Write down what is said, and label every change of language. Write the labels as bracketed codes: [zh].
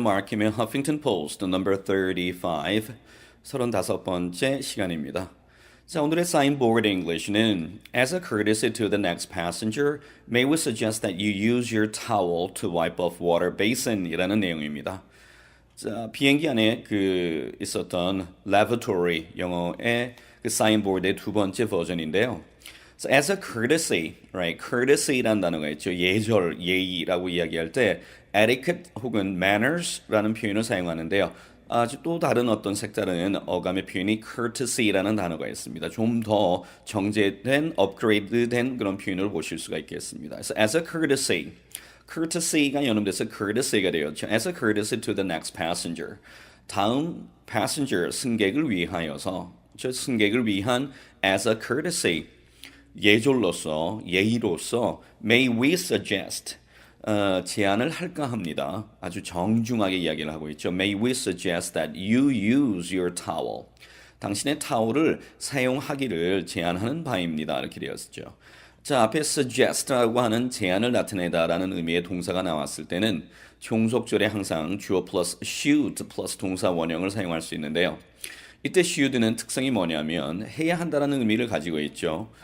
[ko] 마크의 Huffington Post number 35, 35번째 시간입니다. 자, 오늘의 사인보드 English는 [en] As a courtesy to the next passenger, may we suggest that you use your towel to wipe off water basin이라는 [ko] 내용입니다. 자, 비행기 안에 있었던 lavatory 영어의 그 사인보드의 두 번째 버전인데요. [en] So as a courtesy, right? [ko] courtesy라는 단어가 있죠. 예절, 예의라고 이야기할 때 etiquette 혹은 manners라는 표현을 사용하는데요. 아주 또 다른 어떤 색다른 어감의 표현이 courtesy라는 단어가 있습니다. 좀 더 정제된, 업그레이드된 그런 표현을 보실 수가 있겠습니다. [en] So as a courtesy, [ko] courtesy가 연음돼서 courtesy가 되었죠. [en] As a courtesy to the next passenger. [ko] 다음 passenger, 승객을 위하여서, 저 승객을 위한 as a courtesy. 예절로서, 예의로서 [en] may we suggest [ko] 제안을 할까 합니다. 아주 정중하게 이야기를 하고 있죠. [en] May we suggest that you use your towel. [ko] 당신의 타월을 사용하기를 제안하는 바입니다. 이렇게 되었죠. 자, 앞에 suggest라고 하는 제안을 나타내다라는 의미의 동사가 나왔을 때는 종속절에 항상 주어 플러스 should 플러스 동사 원형을 사용할 수 있는데요. 이때 should는 특성이 뭐냐면 해야 한다는 의미를 가지고 있죠.